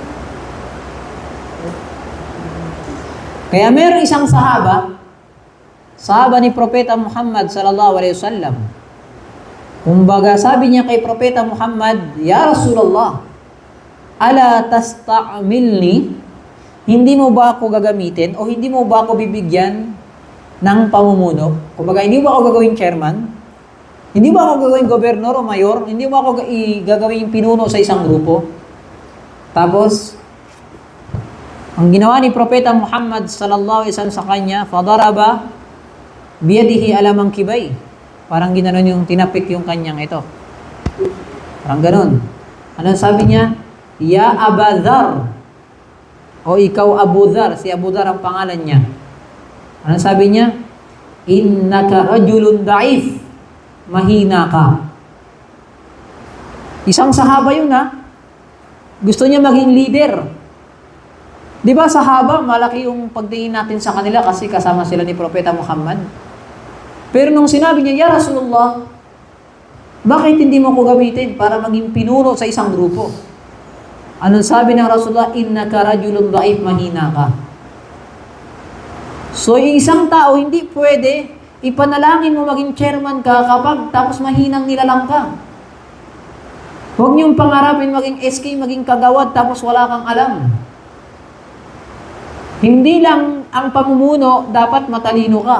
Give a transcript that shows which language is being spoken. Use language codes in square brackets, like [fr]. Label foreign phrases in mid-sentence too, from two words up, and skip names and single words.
[tl] Kaya meron isang sahaba, sahaba ni Propeta Muhammad [ar] صلى الله عليه وسلم. [tl] Kumbaga, sabi niya kay Propeta Muhammad, [ar] "يا رسول الله، ألا تستعملني?" [tl] Hindi mo ba ako gagamitin o hindi mo ba ako bibigyan ng pamumuno? Kumbaga, hindi mo ba ako gagawing chairman? Hindi ba ako gagawing gobernador o mayor? Hindi ba ako gagawing pinuno sa isang grupo? Tapos, ang ginawa ni Propeta Muhammad [ar] صلى الله عليه وسلم [tl] sa kanya, [ar] فضرب بيده على منكبي. [tl] Parang ginanon yung tinapik yung kanyang ito. Parang ganon. Ano sabi niya? [ar] يا أبا ذر. [tl] O ikaw Abu Dhar. Si Abu Dhar ang pangalan niya. Ano sabi niya? [ar] إنك رجل ضعيف. [tl] Mahina ka. Isang sahaba yun ha. Gusto niya maging leader. Di ba sahaba, malaki yung pagtingin natin sa kanila kasi kasama sila ni Propeta Muhammad. Pero nung sinabi niya, [ar] "يا رسول الله, [tl] bakit hindi mo ko gamitin para maging pinuno sa isang grupo?" Anong sabi ng Rasulullah? [ar] إنك رجل ضعيف, [tl] mahina ka. So, yung isang tao, hindi pwede ipanalangin mo maging chairman ka kapag tapos mahinang nilalang ka. Huwag niyong pangarapin maging SK, maging kagawad, tapos wala kang alam. Hindi lang ang pamumuno, dapat matalino ka.